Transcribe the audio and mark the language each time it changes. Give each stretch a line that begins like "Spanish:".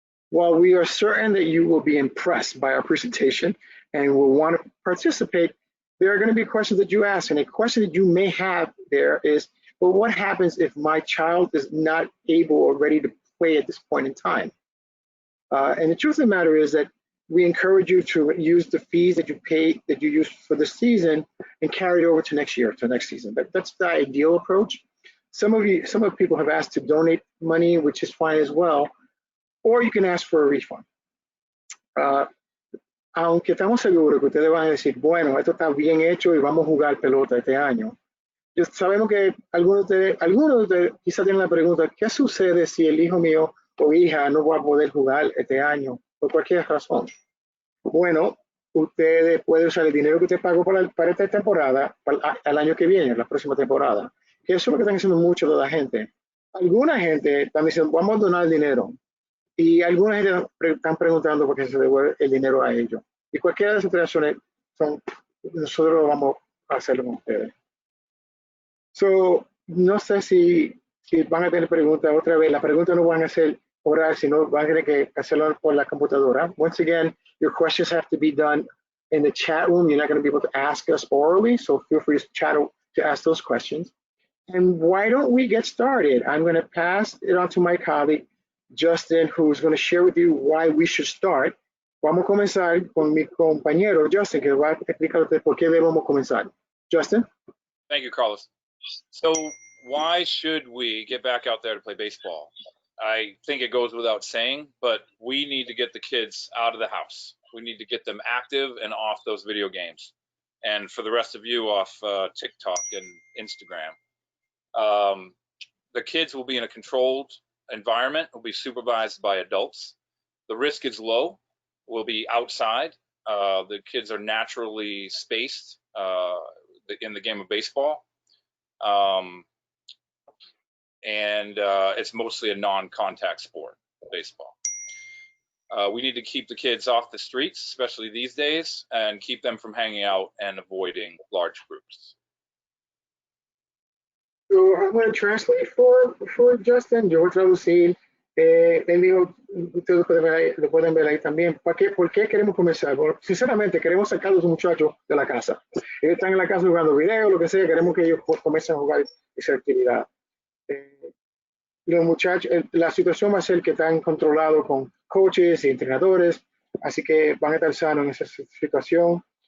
English: While we are certain that you will be impressed by our presentation and will want to participate, there are going to be questions that you ask, and a question that you may have there is, well, what happens if my child is not able or ready to play at this point in time? And the truth of the matter is that we encourage you to use the fees that you use for the season and carry it over to next year, to next season. That's the ideal approach. Some of people have asked to donate money, which is fine as well, or you can ask for a refund.
Spanish: Aunque estamos seguros que ustedes van a decir, bueno, esto está bien hecho y vamos a jugar pelota este año. Sabemos que algunos de ustedes quizás tienen la pregunta, ¿qué sucede si el hijo mío o hija no va a poder jugar este año por cualquier razón? Bueno, ustedes pueden usar el dinero que usted pagó para esta temporada, para el año que viene, la próxima temporada. Que eso es lo que están haciendo mucho de la gente. Alguna gente están diciendo, vamos a donar el dinero. Y alguna gente están preguntando por qué se devuelve el dinero a ellos. Y cualquiera de esas situaciones nosotros vamos a hacerlo con ustedes. No sé si van a tener preguntas otra vez. Las preguntas no van a ser oral, sino van a tener que hacerlo por la computadora.
English: Once again, your questions have to be done in the chat room. You're not going to be able to ask us orally, so feel free to ask those questions. And why don't we get started? I'm going to pass it on to my colleague, Justin, who's going to share with you why we should start.
Spanish: Vamos a comenzar con mi compañero Justin, que va a explicar por qué debemos comenzar. Justin?
English: Thank you, Carlos. So why should we get back out there to play baseball? I think it goes without saying, but we need to get the kids out of the house. We need to get them active and off those video games. And for the rest of you, off TikTok and Instagram. The kids will be in a controlled environment, will be supervised by adults. The risk is low. We'll be outside. The kids are naturally spaced in the game of baseball. And it's mostly a non-contact sport, baseball. We need to keep the kids off the streets, especially these days, and keep them from hanging out and avoiding large groups. So I'm going to translate for Justin.
Spanish: Yo voy a traducir. Él dijo, ustedes lo pueden ver ahí también. ¿Por qué queremos comenzar? Bueno, sinceramente, queremos sacar a los muchachos de la casa. Ellos están en la casa jugando video, lo que sea. Queremos que ellos comiencen a jugar esa actividad. Los muchachos, la situación va a ser que están controlados con coaches y entrenadores, así que van a estar sanos en esa situación.